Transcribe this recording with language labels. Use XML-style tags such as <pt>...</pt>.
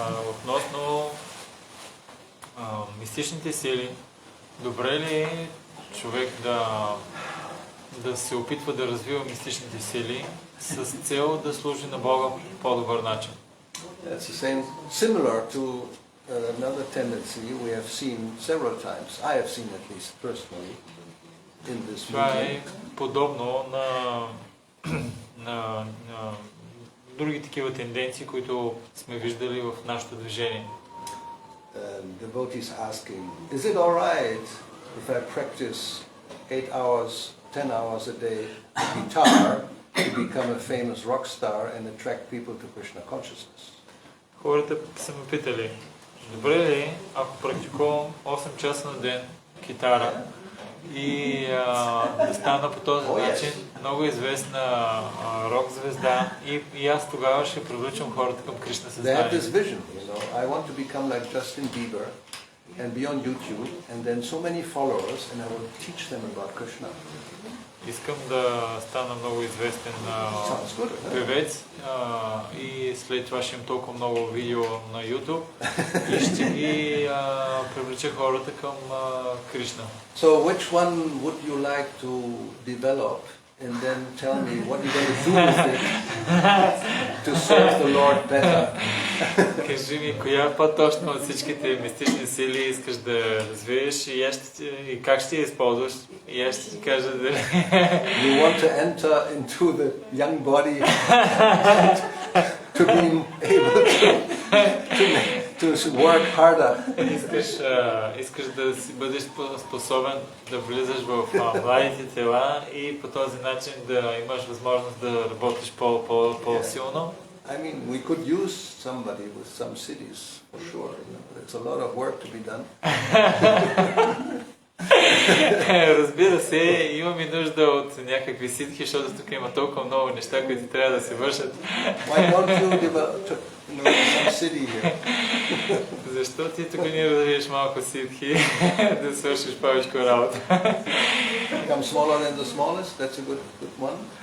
<bg>Относно мистичните сили, добре ли е човек да се опитва да развива мистичните сили с цел да служи на Бога по по-добър начин?</bg> <en>That's the same, similar to another tendency we have seen several times. I have seen at least personally in this</en> <bg>Това е подобно на други такива тенденции, които сме виждали в нашето движение.</bg> <en>Devotees asking, is it all right if I practice 8 hours, 10 hours a day guitar to become a famous rock star and attract people to Krishna consciousness?</en> <bg>Хората са ме питали, добре ли, ако практикувам 8 часа на ден китара и да стана по този начин много известна рок звезда и аз тогава ще привличам хората към Кришна съзнание.</bg> <en>They have this vision, I want to become like Justin Bieber and be on YouTube and then so many followers and I will teach them about Krishna.</en> <bg>Искам да стана много известен певец и след това ще имам толкова много видео на YouTube и ще ги привлеча хората към Кришна.</bg> <en>So which one would you like to develop and then tell me what you're going to do with it to serve the Lord better?</en> <bg>Кажи ми, коя по-точно от всичките мистични сили искаш да развиеш и как ще я използваш? И аз ще ти кажа дали...</bg> <en>You want to enter into the young body to be able to work harder.</en> <bg>Искаш да си бъдеш способен да влизаш в младите тела и по този начин да имаш възможност да работиш по-силно.</bg> <en>I mean, we could use somebody with some cities, for sure. There's a lot of work to be done.</en> <bg>Разбира се, имаме нужда от някакви ситхи, защото тук има толкова много неща, които трябва да се вършат.</bg> <en>Why don't you develop some city here?</en> <bg>Защо ти тук не развиеш малко ситхи, да свършиш повече работа?</bg> <en>Become smaller than the smallest, that's a good one.</en>